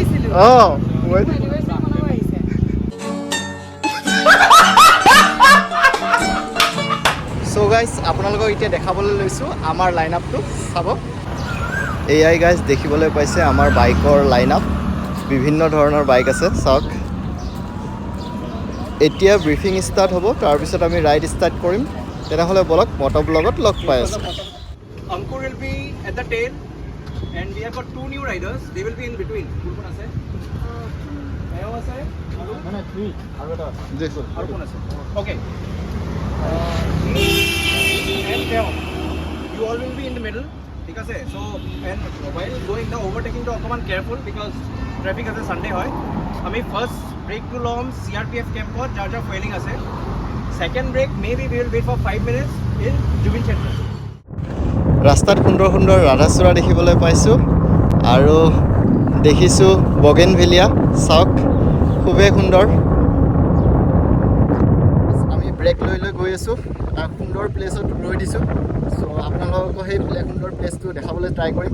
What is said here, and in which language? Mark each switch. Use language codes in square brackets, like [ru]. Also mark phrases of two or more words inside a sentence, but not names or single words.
[as] অঁ চ' গাইজ আপোনালোকক এতিয়া দেখাবলৈ লৈছোঁ আমাৰ [en] line upটো [as] চাব। এয়াই গাইজ দেখিবলৈ পাইছে আমাৰ বাইকৰ [en] line up. [as] বিভিন্ন ধৰণৰ বাইক আছে চাওক। এতিয়া [en] briefing start [as] হ'ব, তাৰপিছত আমি [en] ride start [as] কৰিম। তেনেহ'লে বলক [en] motor blogত [as] লগ পাই আছোঁ। [en] Ankur will be at the tail and we have got two new riders. They will be in between. [as] Kulpon ase? Mayo ase? Aru? [en] No, three. [as] আৰু কোন আছে? Okay. And Mayo. [en] You all will be in the middle. [as] ঠিক আছে? [en] So and while going the overtaking to অকমান careful because traffic আছে Sunday হয়. [as] আমি [en] first break to [as] লম [en] CRPF camp [as] ত যাৰ যাৰ fueling আছে. [en] Second break maybe we will wait for 5 minutes in Jubin Center. [as] ৰাস্তাত সুন্দৰ সুন্দৰ ৰাধাচূড়া দেখিবলৈ পাইছোঁ আৰু দেখিছোঁ বগেনভেলিয়া চাওক, খুবেই সুন্দৰ। আমি ব্ৰেক লৈ লৈ গৈ আছোঁ, এটা সুন্দৰ প্লেচত ৰৈ দিছোঁ। চ' আপোনালোকক সেই সুন্দৰ প্লেচটো দেখাবলৈ ট্ৰাই কৰিম।